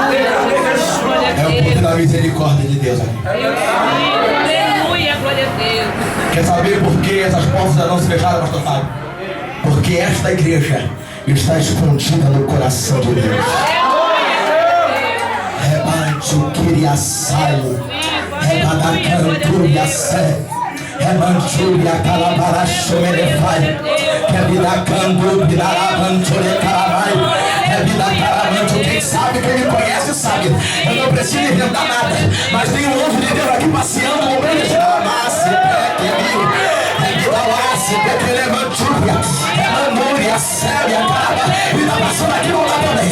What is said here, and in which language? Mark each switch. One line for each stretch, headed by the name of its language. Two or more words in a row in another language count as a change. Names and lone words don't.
Portuguese: É o poder da misericórdia de Deus aqui? Aleluia, glória a Deus. Quer saber por que essas portas já não se fecharam, pastor Fábio? Porque esta igreja está escondida no coração de Deus. Rebate o quiriaçaio, rebadacanturia sé, remanturia calabaracho melefai, rebidacandu, bidarabanture calamai, rebidacaramantu. Quem sabe, quem me conhece sabe. Eu não preciso inventar nada, mas tem um anjo de Deus aqui passeando no meio de Damasco, rebidalasse, pequelemanturia, remandúria, séria, cara, e tá passando aqui no lado também.